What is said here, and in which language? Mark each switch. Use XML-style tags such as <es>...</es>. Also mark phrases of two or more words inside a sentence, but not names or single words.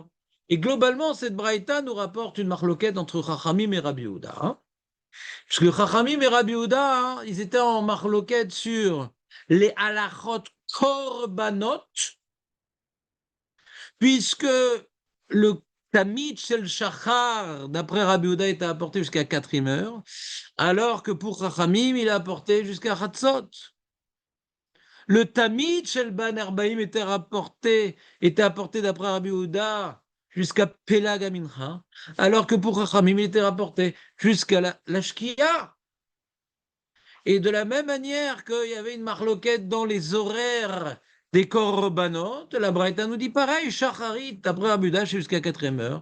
<fr>Et globalement, cette braïta nous rapporte une marloquette entre Chachamim et Rabbi Yehuda. Parce que Chachamim et Rabbi Yehuda, ils étaient en marloquette sur les</fr> <he>הלכות קרבנות,</he> <fr>puisque le</fr> <he>תמיד של שחר,</he> <fr>d'après Rabbi Yehuda, était apporté jusqu'à 4e heure, alors que pour Chachamim, il est apporté jusqu'à Hatzot. Le</fr> <he>תמיד של בין הערביים</he> <fr>était apporté d'après Rabbi Yehuda jusqu'à</fr> <he>פלג המנחה,</he> <fr>alors que pour Chachamim, il était rapporté jusqu'à la Shkia. Et de la même manière qu'il y avait une marloquette dans les horaires des korbanot, la Braïta nous dit pareil, Shacharit, d'après Rabbi Yehuda, jusqu'à 4e heure.</fr>